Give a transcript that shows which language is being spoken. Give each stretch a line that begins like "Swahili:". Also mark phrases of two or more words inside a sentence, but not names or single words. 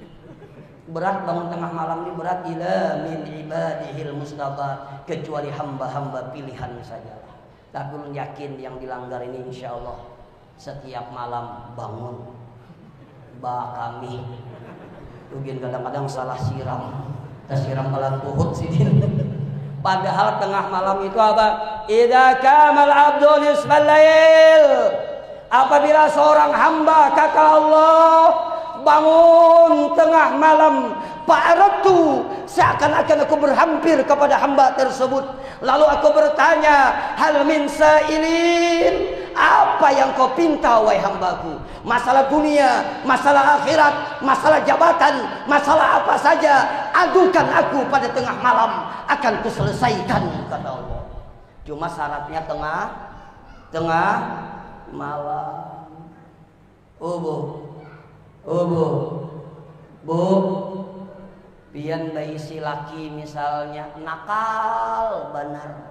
Banjar: Berat bangun tengah malam ini berat.
Arabic: إلا من عباده المصطفى,
Banjar: kecuali hamba-hamba pilihan sajalah. Tapi ulun yakin yang dilanggar ini
Arabic: إن شاء الله
Banjar: setiap malam bangun. Kami mungkin kadang-kadang salah siram. Kita siram malam tuhut sidin. Padahal tengah malam itu apa?
Arabic: إذا قام العبد نصف الليل.
Banjar: Apabila seorang hamba kata Allah bangun tengah malam, fa'aratu, seakan-akan aku berhampir kepada hamba tersebut. Lalu aku bertanya,
Arabic: هل من سائل,
Banjar: apa yang kau pinta wahai hambaku? Masalah dunia, masalah akhirat, masalah jabatan, masalah apa saja, adukan aku pada tengah malam, akan kuselesaikan, kata Allah. Cuma syaratnya tengah malam. Bu, pian bayi si laki misalnya nakal benar.